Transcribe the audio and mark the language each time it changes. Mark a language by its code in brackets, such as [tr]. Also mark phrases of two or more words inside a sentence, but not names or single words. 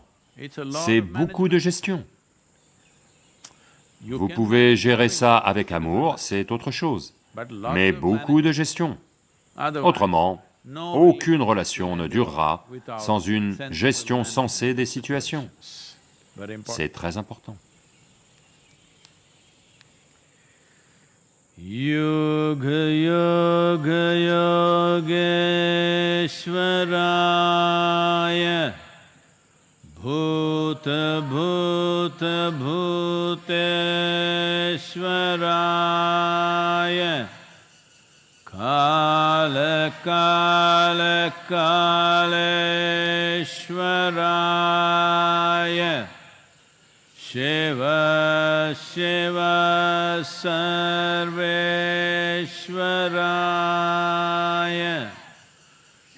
[fr] C'est beaucoup de gestion. Vous pouvez gérer ça avec amour, c'est autre chose, mais beaucoup de gestion. Autrement, aucune relation ne durera sans une gestion sensée des situations. C'est très important. [sa] Yoga Yoga Yogeshwaraya Bhuta Bhuta Bhuteshwaraya Kala Kala Kaleshwaraya Shiva Shiva Sarveshwaraya